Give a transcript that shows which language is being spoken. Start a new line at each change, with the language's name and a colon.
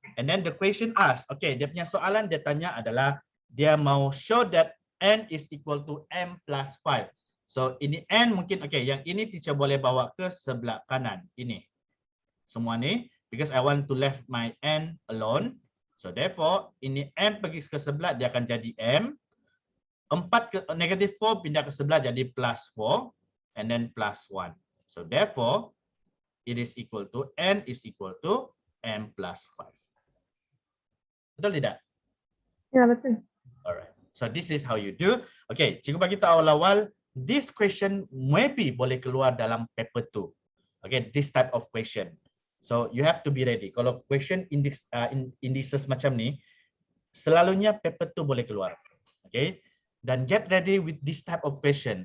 English: And then the question asks, okay,
Malay: dia punya soalan dia tanya adalah, dia mau
English: show that n is equal to m plus 5.
Malay: So ini n mungkin, okay, yang ini teacher boleh bawa ke sebelah kanan. Ini. Semua ni,
English: because I want to left my n alone.
Malay: So therefore, ini m pergi ke sebelah, dia akan jadi m. 4 ke negative 4 pindah ke sebelah jadi plus 4. And then plus 1.
English: So therefore, it is equal to n is equal to m plus 5.
Malay: Betul tidak? Ya, betul.
English: Alright. So this is how you do. Okay,
Malay: cikgu bagi tahu awal-awal
English: this question maybe
Malay: boleh keluar dalam
English: paper 2. Okay, this type of question. So you have to be ready.
Malay: Kalau question indices macam ni, selalunya paper 2 boleh keluar.
English: Okay, dan get ready with this type of question.